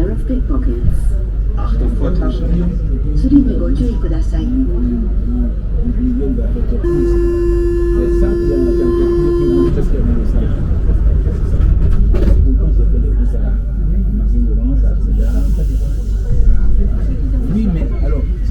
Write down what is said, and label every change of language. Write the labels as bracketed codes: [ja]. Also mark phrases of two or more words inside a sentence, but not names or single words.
[en] pickpockets. [de] Achtung vor Taschendieb. [ja] スリにご注意ください。 [fr] Oui, mais alors,